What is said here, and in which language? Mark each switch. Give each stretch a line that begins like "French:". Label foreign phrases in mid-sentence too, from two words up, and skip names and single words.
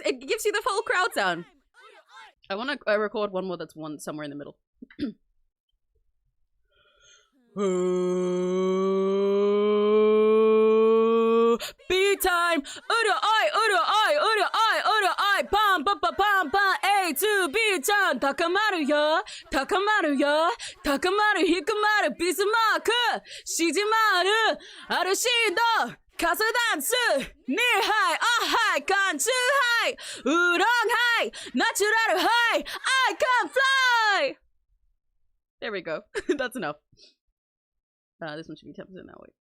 English: It gives you the full crowd sound. I want to record one more that's somewhere in the middle. Beat time! Uda I, pam pam pam pam pam. A to B chan. Takamaru yo, takamaru hikumaru Bismarck. Shijimaru, arushindo, kasu dance. Nihai, ohai, kanchu hai, udon hai, natural hai. I can fly. There we go. That's enough. This one should be 10% now. Wait.